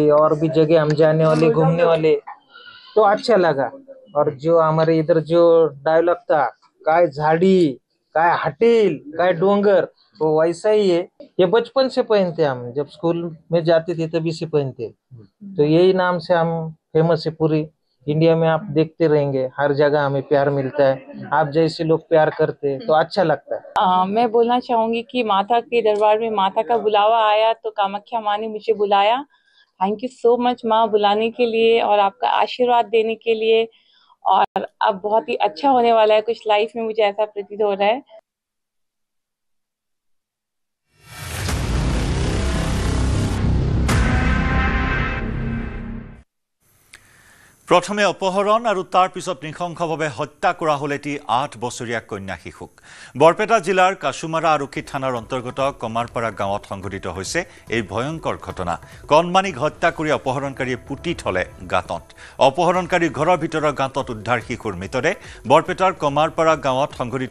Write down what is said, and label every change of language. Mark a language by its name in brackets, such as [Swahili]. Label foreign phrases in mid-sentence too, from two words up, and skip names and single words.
[Hindi] और भी जगह हम जाने वाले घूमने वाले तो अच्छा लगा और जो हमारे इधर जो डायलॉग था [Marathi] काय झाड़ी काय हटील काय डोंगर [Hindi] वो वैसा ही है ये बचपन से पहनते हम जब स्कूल में जाते थे तभी से पहनते तो यही नाम से हम फेमस है पूरी इंडिया में आप देखते रहेंगे हर जगह हमें प्यार मिलता है आप जैसे लोग प्यार करते हैं तो अच्छा लगता है मैं बोलना चाहूंगी कि माता के दरबार में माता का बुलावा आया तो कामाख्या माँ ने मुझे बुलाया [English] thank you so much [Hindi] माँ बुलाने के लिए और आपका आशीर्वाद देने के लिए और अब बहुत ही अच्छा होने वाला है कुछ लाइफ में मुझे ऐसा प्रतीत हो रहा है [Assamese] প্ৰথমে অপহৰণ আৰু তাৰ পিছত নিখংসভাৱে হত্যা কৰা হ'ল এটি 8 বছৰীয়া কন্যা শিশুক বৰপেটা জিলাৰ কাছুমাৰা আৰক্ষী থানাৰ অন্তৰ্গত কমাৰপাৰা গাঁৱত সংঘটিত হৈছে এই ভয়ংকৰ ঘটনা কণমানিক হত্যা কৰি অপহৰণকাৰীয়ে পুতি থলে গাঁতত অপহৰণকাৰীৰ ঘৰৰ ভিতৰৰ গাঁতত উদ্ধাৰ শিশুৰ মৃতদেহ বৰপেটাৰ কমাৰপাৰা গাঁৱত সংঘটিত